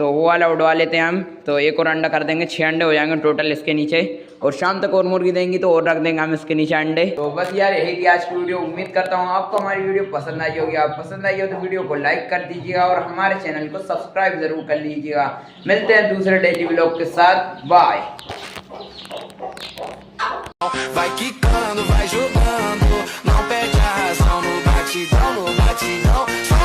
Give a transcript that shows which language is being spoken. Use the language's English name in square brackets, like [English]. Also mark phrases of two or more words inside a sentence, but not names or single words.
[Hindi] तो वो वाला उड़वा लेते हैं हम। तो एक और अंडा कर देंगे, 6 अंडे हो जाएंगे टोटल इसके नीचे। और शाम तक और मुर्गी देंगी तो और रख देंगे हम इसके नीचे अंडे। तो बस यार यही थी आज की वीडियो। उम्मीद करता हूँ आपको हमारी वीडियो पसंद आई होगी। आप पसंद आई हो तो वीडियो को लाइक कर दीजिएगा और हमारे चैनल को सब्सक्राइब जरूर कर लीजिएगा। मिलते हैं दूसरे [English] daily vlog [Hindi] के साथ। बाय। [Portuguese] Vai quicando, vai jogando, não perde a razão no batidão, no batidão.